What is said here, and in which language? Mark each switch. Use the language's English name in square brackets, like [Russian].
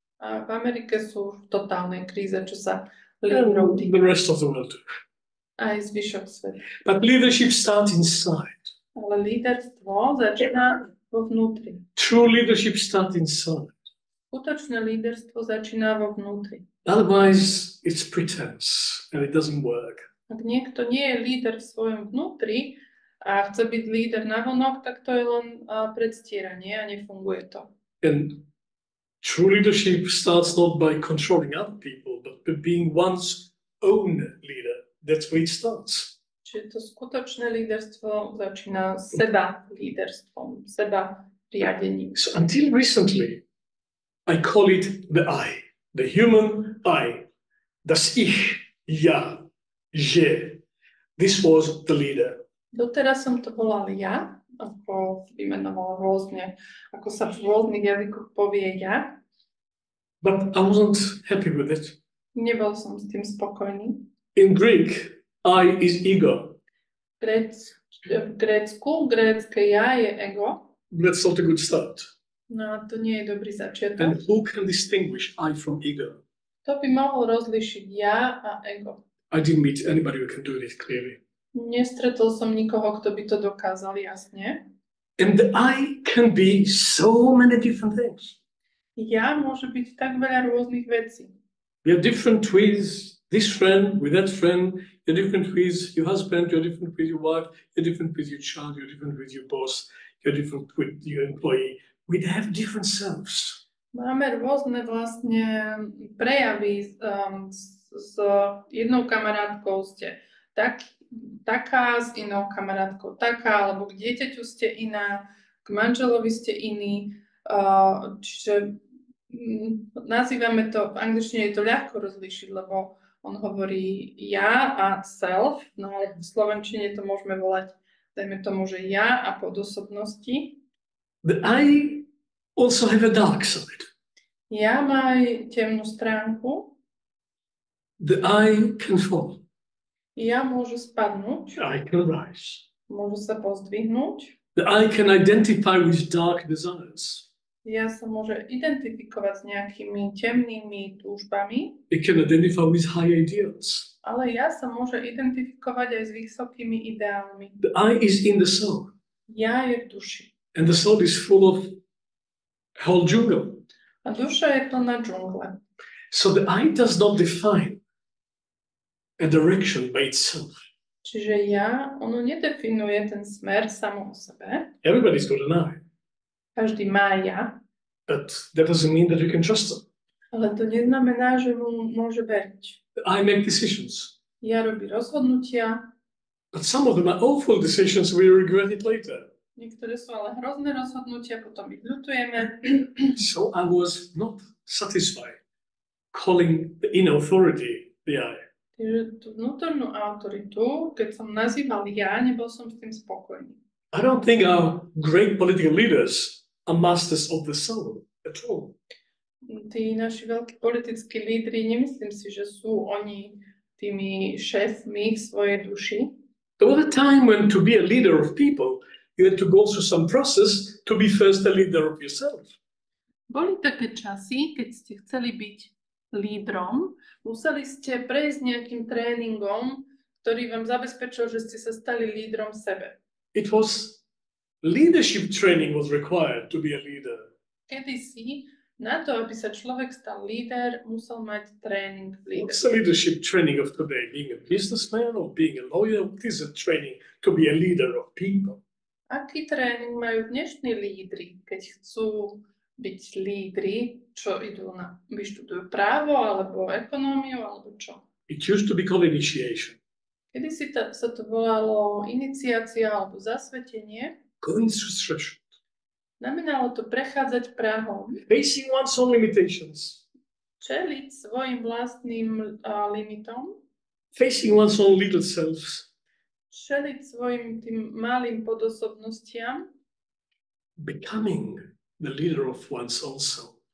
[Slovak] A v Amerike sú v totálnej kríze, čo sa [English] And [Slovak] lídrov týka. [English] the rest of the world too. [Slovak] Aj zvyšok sveta. [English] But leadership starts inside. [Slovak] Ale líderstvo začína vo vnútri. [English] True leadership starts inside. [Slovak] Skutočné líderstvo začína vo vnútri. [English] Otherwise, it's pretense and it doesn't work. [Slovak] Ak niekto nie je líder v svojom vnútri a chce byť líder navonok, tak to je len predstieranie a nefunguje to. [English] And true leadership starts not by controlling other people, but by being one's own leader. That's where it starts. [Slovak] Čiže to skutočné líderstvo začína seba líderstvom, seba riadením. [English] So until recently, I call it the I, the human I. [German] Das Ich, [Slovak] ja, že. [English] This was the leader. [Slovak] Doteraz som to volal ja, ako vymenoval rôzne, ako sa v rôznych jazykoch povie ja. [English] But I wasn't happy with it. [Slovak] Nebol som s tým spokojný. [English] In Greek, I is ego. [Slovak] V Grécku, grécke ja je ego. [English] That's not a good start. [Slovak] No a to nie je dobrý začiatok. [English] And who can distinguish I from ego? [Slovak] To by mohol rozlišiť ja a ego. [English] I didn't meet anybody who can do this clearly. [Slovak] Nestretol som nikoho, kto by to dokázal jasne. [English] And the I can be so many different things. [Slovak] Ja môže byť tak veľa rôznych vecí. [English] You're different with this friend, with that friend. You're different with your husband. You're different with your wife. You're different with your child. You're different with your boss. You're different with your employee. We have different selves. [Slovak] Máme rôzne vlastne prejavy. S jednou kamarátkou ste taká, s inou kamarátkou taká, alebo k dieťaťu ste iná, k manželovi ste iný. Čiže nazývame to, v angličtine je to ľahko rozlíšiť, lebo on hovorí ja a self, no ale v slovenčine to môžeme volať, dajme tomu, že ja a podosobnosti. [English] The I also have a dark side. [Slovak] Ja má aj temnú stránku. [English] The I can fall. [Slovak] Ja môžu spadnúť. [English] I can rise. [Slovak] Môžu sa pozdvihnúť. [English] The I can identify with dark desires. [Slovak] Ja sa môže identifikovať s nejakými temnými túžbami. [English] It can identify with high ideals. [Slovak] Ale ja sa môže identifikovať aj s vysokými ideálmi. [English] The I is in the soul. [Slovak] Ja je v duši. [English] And the soul is full of whole jungle. [Slovak] A duša je plná džungle. [English] So the I does not define a direction by itself. [Slovak] Čiže ono nedefinuje ten smer samo o sebe. [English] Everybody's got an I. [Slovak] Každý má ja. [English] But that doesn't mean that you can trust them. [Slovak] Ale to neznamená, že mu môže veriť. [English] The I make decisions. [Slovak] Ja robí rozhodnutia. [English] But some of them are awful decisions we regret it later. [Slovak] Niektoré sú ale hrozné rozhodnutia, potom ich ľutujeme. [English] So I was not satisfied calling the inner authority the I. [Slovak] Čiže tú vnútornú autoritu, keď som nazýval ja, nebol som s tým spokojný. [English] I don't think our great political leaders are masters of the soul at all. [Slovak] Tí naši veľkí politickí lídri, nemyslím si, že sú oni tými šéfmi svojej duši. [English] There was a time when to be a leader of people, you had to go through some process to be first a leader of yourself. [Slovak] Boli také časy, keď ste chceli byť lídrom, museli ste prejsť nejakým tréningom, ktorý vám zabezpečil, že ste sa stali lídrom sebe. [English] It was leadership training was required to be a leader. [Slovak] Kedysi na to, aby sa človek stal líder, musel mať tréning v [English] What's the [Slovak] líderstve. [English] leadership training of today? Being a businessman or being a lawyer? What is a training to be a leader of people? [Slovak] Aký tréning majú dnešní lídri, keď chcú byť lídri, čo vyštudujú právo, alebo ekonómiu, alebo čo. [English] It used to be called initiation. [Slovak] Kedysi sa to volalo iniciácia alebo zasvetenie. [English] Going through threshold. [Slovak] Znamenalo to prechádzať prahom, [English] Facing one's own limitations. [Slovak] čeliť svojim vlastným limitom, [English] Facing one's own little selves. [Slovak] čeliť svojim tým malým podosobnostiam, [English] Becoming the leader of one's own soul.